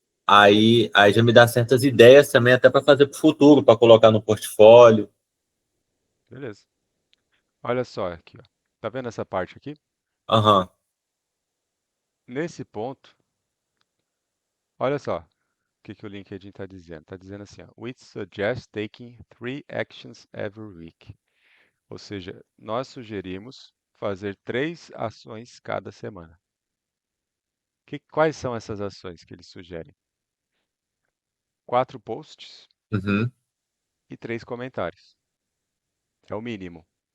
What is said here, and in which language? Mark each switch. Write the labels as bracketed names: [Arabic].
[Portuguese] aí já me dá certas ideias também, até para fazer para o futuro, para colocar no portfólio. Beleza. Olha só aqui, ó. Tá vendo essa parte aqui? Aham, Nesse ponto, olha só o que o LinkedIn está dizendo. Está dizendo assim, ó, [English] we suggest taking 3 actions every week. [Portuguese] Ou seja, nós sugerimos fazer 3 ações cada semana. Quais são essas ações que eles sugerem? 4 posts uhum. e 3 comentários. É o mínimo.